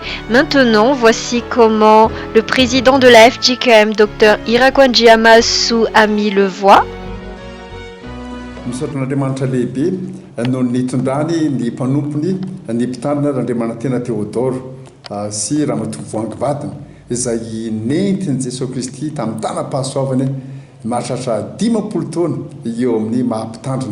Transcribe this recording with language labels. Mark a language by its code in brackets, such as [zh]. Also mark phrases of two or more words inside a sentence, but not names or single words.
[fr] Maintenant, voici comment le président de la FJKM, Dr Irakwan Amasu, a mis le voix. [mg] Misaotra n'Andriamanitra lehibe noho ny tondrany ny mpanompony ny mpitandrina Andriamanitena Théodore sy Ramatoa Voangivadina izay nentiny Jesosy Kristy tamin'ny tanam-pahasoavany mahatratra 10 taona eo amin'ny maha-mpitandrina.